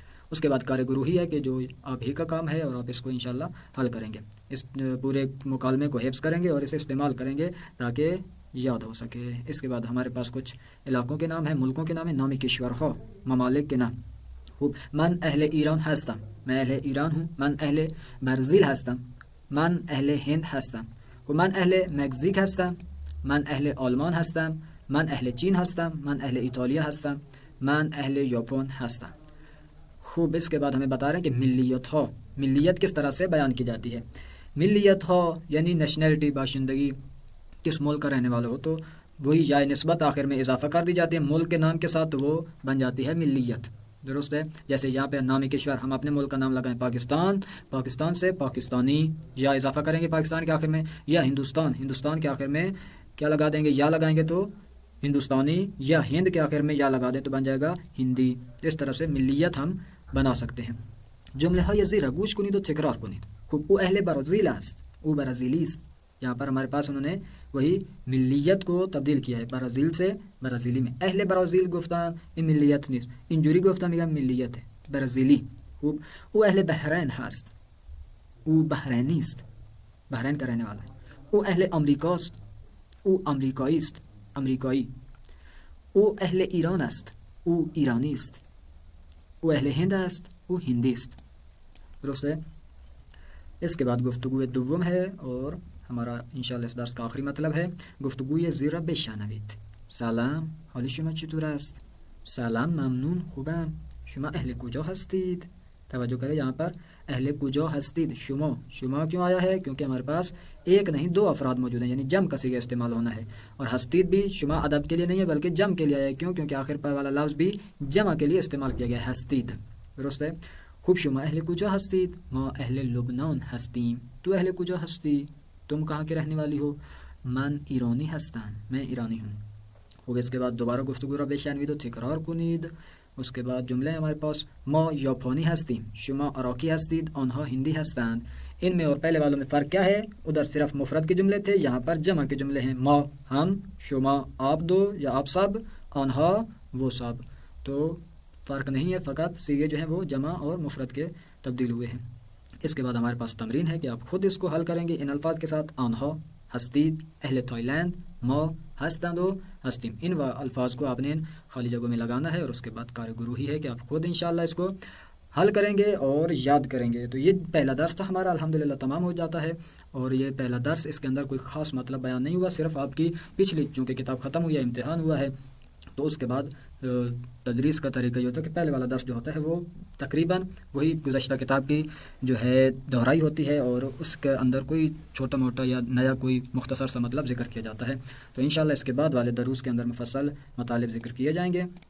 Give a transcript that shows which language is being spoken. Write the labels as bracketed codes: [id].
[ur] اس کے بعد کار گروہی ہے کہ جو آپ ہی کا کام ہے اور آپ اس کو انشاءاللہ حل کریں گے. اس پورے مکالمے کو حفظ کریں گے اور اسے استعمال کریں گے تاکہ یاد ہو سکے. اس کے بعد ہمارے پاس کچھ علاقوں کے نام ہیں، ملکوں کے نام ہیں، نام کشور ہو، ممالک کے نام. [fa] خوب من اہل ایران هستم، [ur] میں اہل ایران ہوں. [fa] من اہل برزیل هستم، من اہل ہند هستم. من اہل مکزیک هستم، من اہل آلمان هستم، من اہل چین هستم، من اہل ایتالیا هستم، من اہل ژاپن هستم. [ur] خوب اس کے بعد ہمیں بتا رہے ہیں کہ ملیت ہو، ملیت کس طرح سے بیان کی جاتی ہے. ملیت ہو یعنی نیشنلٹی، باشندگی، کس ملک کا رہنے والا ہو تو وہی یا نسبت آخر میں اضافہ کر دی جاتی ہے ملک کے نام کے ساتھ، تو وہ بن جاتی ہے ملیت. درست ہے. جیسے یہاں پہ نام کشور، ہم اپنے ملک کا نام لگائیں پاکستان، پاکستان سے پاکستانی یا اضافہ کریں گے پاکستان کے آخر میں، یا ہندوستان، ہندوستان کے آخر میں کیا لگا دیں گے؟ یا لگائیں گے تو ہندوستانی، یا ہند کے آخر میں یا لگا دیں تو بن جائے گا ہندی. اس طرح سے ملیت ہم بنا سکتے ہیں. [fa] جمله های زیر گوش کنید و تکرار کنید. خوب او اهل برازیل است، او برازیلی است. [ur] یہاں پر ہمارے پاس انہوں نے وہی ملیت کو تبدیل کیا ہے، برازیل سے برازیلی میں. [fa] اہل برازیل گفتن این ملیت نیست، اینجوری گفتن میگن ملیت ہے، برازیلی. خوب او اهل بحرین هست، او بحرینی است، [ur] بحرین کا رہنے والا ہے. [fa] او اهل امریکا است، او امریکایی است، امریکایی. او اهل ایران است، او ایرانی است. او اهل هند است، او ہندی است. [ur] درست ہے. اس کے بعد گفتگو دوم ہے اور ہمارا انشاءاللہ اس درس کا آخری مطلب ہے [fa] گفتگوی زیر بشنوید. سلام، حال شما چطور است؟ سلام، ممنون، خوبم. شما اهل کجا هستید؟ [ur] توجہ کریں یہاں پر اہل کجا ہستید، شما کیوں آیا ہے؟ کیونکہ ہمارے پاس ایک نہیں 2 افراد موجود ہیں، یعنی جم کا صیغہ استعمال ہونا ہے. اور ہستید بھی شما ادب کے لیے نہیں ہے بلکہ جم کے لیے آیا ہے. کیوں؟ کیونکہ آخر پر والا لفظ بھی جمع کے لیے استعمال کیا گیا ہے، ہستید. درست ہے. [fa] خوب شما اہل کجا ہستید؟ ما اہل لبنان هستیم. تو اہل کجا ہستی؟ [ur] تم کہاں کے رہنے والی ہو؟ [fa] من ایرانی هستم، [ur] میں ایرانی ہوں. خوب اس کے بعد دوبارہ [fa] گفتگو را بشنوید و تکرار کنید. [ur] اس کے بعد جملے ہمارے پاس [fa] ما ژاپنی هستیم، شما عراقی هستید، آنها هندی هستند. [ur] ان میں اور پہلے والوں میں فرق کیا ہے؟ ادھر صرف مفرد کے جملے تھے، یہاں پر جمع کے جملے ہیں. ما ہم، شما آپ دو یا آپ سب، آنها وہ سب. تو فرق نہیں ہے، فقط صیغے جو ہیں وہ جمع اور مفرد کے تبدیل ہوئے ہیں. اس کے بعد ہمارے پاس تمرین ہے کہ آپ خود اس کو حل کریں گے ان الفاظ کے ساتھ. [fa] آنها هستید، اہل تائلند، ما هستند و هستیم. [ur] ان الفاظ کو آپ نے خالی جگہوں میں لگانا ہے اور اس کے بعد کار گروہی ہے کہ آپ خود انشاءاللہ اس کو حل کریں گے اور یاد کریں گے. تو یہ پہلا درس تھا ہمارا، الحمدللہ تمام ہو جاتا ہے. اور یہ پہلا درس، اس کے اندر کوئی خاص مطلب بیان نہیں ہوا، صرف آپ کی پچھلی چونکہ کتاب ختم ہوئی ہے، امتحان ہوا ہے، تو اس کے بعد تدریس کا طریقہ یہ ہوتا ہے کہ پہلے والا درس جو ہوتا ہے وہ تقریباً وہی گزشتہ کتاب کی جو ہے دہرائی ہوتی ہے اور اس کے اندر کوئی چھوٹا موٹا یا نیا کوئی مختصر سا مطلب ذکر کیا جاتا ہے. تو انشاءاللہ اس کے بعد والے دروس کے اندر مفصل مطالب ذکر کیے جائیں گے.